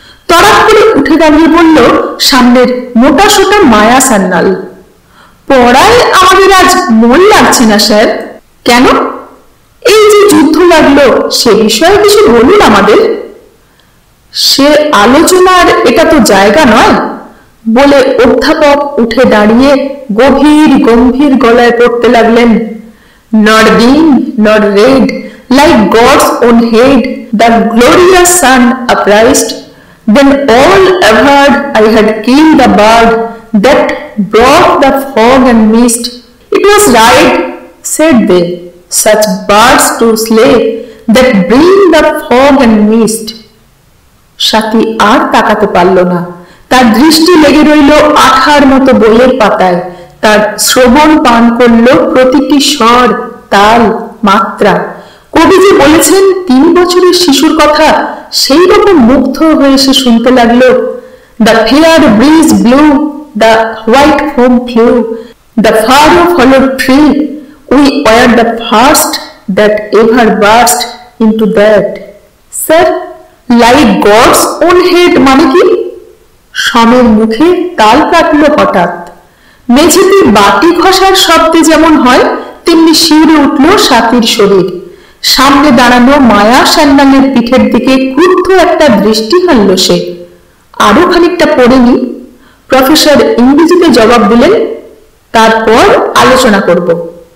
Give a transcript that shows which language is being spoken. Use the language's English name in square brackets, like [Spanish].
[Bangla] তড়াৎ করে উঠে দাঁড়িয়ে বলল সামনের মোটা সোটা মায়া সান্যাল, পড়ায় আমাদের আজ মন লাগছে না স্যার। কেন? এই যে যুদ্ধ লাগলো সে বিষয়ে কিছু বলুন আমাদের। সে আলোচনার এটা তো জায়গা নয়, বলে অধ্যাপক উঠে দাঁড়িয়ে গভীর গম্ভীর গলায় পড়তে লাগলেন। [English] Not being, not red, like God's own head, the glorious sun upraised, then all averred I had killed the bird that brought the fog and mist. It was right, said they, such birds to slay that bring the fog and mist. [Bangla] সাথী আর তাকাতে পারল না। তার দৃষ্টি লেগে রইল আঠার মতো বইয়ের পাতায়। তার শ্রবণ পান করল প্রতিটি স্বর, তাল, মাত্রা। কবি যে বলেছেন 3 বছরের শিশুর কথা, সেই রকম মুগ্ধ হয়ে সে শুনতে লাগলো। [English] The fair breeze blew, the white foam flew, the furrow followed tree, we were the first that ever burst into that. Sir, like God's own head [Bangla] মানে কি? সমের মুখে তাল কাটলো হঠাৎ। মেঝেতে বাটি ঘষার শব্দে যেমন হয় তেমনি শিউরে উঠল সাথীর শরীর। সামনে দাঁড়ানো মায়া সান্যালের পিঠের দিকে ক্রুদ্ধ একটা দৃষ্টি হানল সে। আরো খানিকটা পড়ে নি। প্রফেসর ইংরেজিতে জবাব দিলেন, তারপর আলোচনা করব।